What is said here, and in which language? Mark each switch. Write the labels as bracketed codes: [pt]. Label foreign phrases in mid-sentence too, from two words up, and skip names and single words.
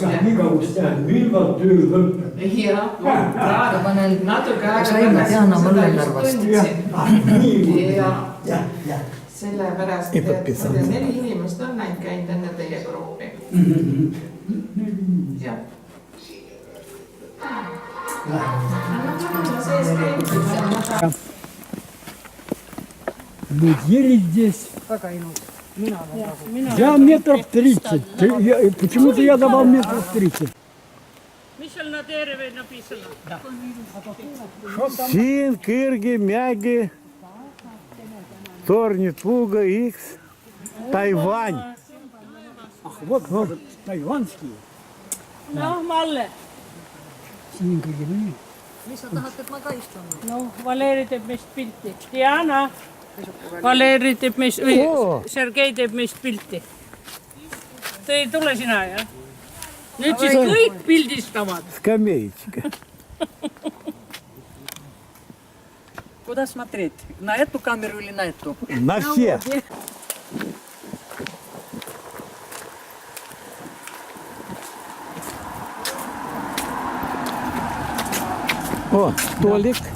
[et] jah. Igavust, jah. Millal töö lõpeb. Ja, natuke aega Saime Diana Mõllenarvast. Ja sellepärast, et 4 inimest on näinud käinud enne teie gruppi. Jah. [ru] Мы ели здесь. Я метров 30. Почему-то я давал метров 30. [et] Mis on nad terve napisana? [ru] Син, Кырги, Мяги, Торни, Пуга, Икс. Тайвань. Ах, вот, может, тайванские. [et] No, Malle. [ru] Синенькие. [et] No, Valeri teeb meist pilti. Diana. Valeri teeb meist, Oo. Sergei teeb meist pilti. Te ei tule sina, jah? Nüüd siis kõik pildistavad. [ru] Скамеечка. Куда смотреть? На эту камеру или на эту? На все. О, столик.